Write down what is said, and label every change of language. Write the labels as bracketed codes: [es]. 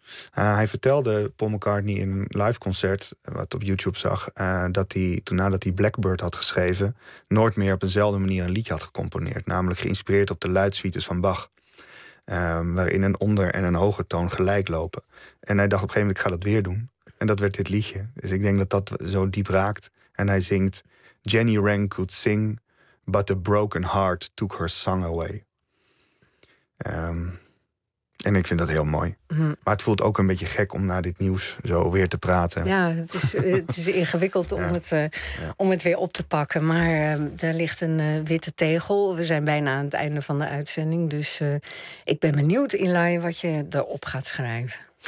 [nl] Hij vertelde Paul McCartney in een live concert, wat op YouTube zag, dat hij toen nadat hij Blackbird had geschreven, nooit meer op eenzelfde manier een liedje had gecomponeerd. Namelijk geïnspireerd op de luidsuites van Bach. Waarin een onder- en een hoge toon gelijk lopen. En hij dacht op een gegeven moment, ik ga dat weer doen. En dat werd dit liedje. Dus ik denk dat dat zo diep raakt. En hij zingt, [en] Jenny Wren could sing, but a broken heart took her song away. [nl] En ik vind dat heel mooi. Maar het voelt ook een beetje gek om na dit nieuws zo weer te praten. Ja, het is ingewikkeld om, om het weer op te pakken. Maar daar ligt een witte tegel. We zijn bijna aan het einde van de uitzending. Dus ik ben benieuwd, Eli, wat je erop gaat schrijven.